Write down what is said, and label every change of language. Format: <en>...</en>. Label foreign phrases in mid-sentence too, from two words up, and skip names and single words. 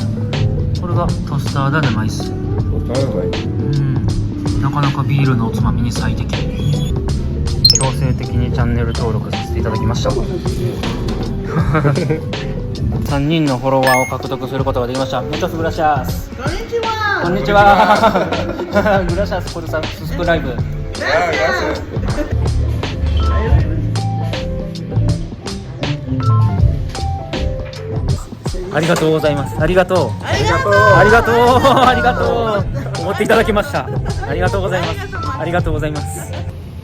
<ja>これがトスターダでマイス。なかなかビールのおつまみに最適。強制的にチャンネル登録させていただきました3人のフォロワーを獲得することができました。</ja> <es>Muchas gracias。</es> <ja>こんにちは。こんにちは。</ja> <es>Gracias por subscribe。</es> <ja>ありがとうございます。ありがとう。ありがとう。ありがとう。ありがとう。思っていただきました。ありがとうございます。ありがとうございます。</ja>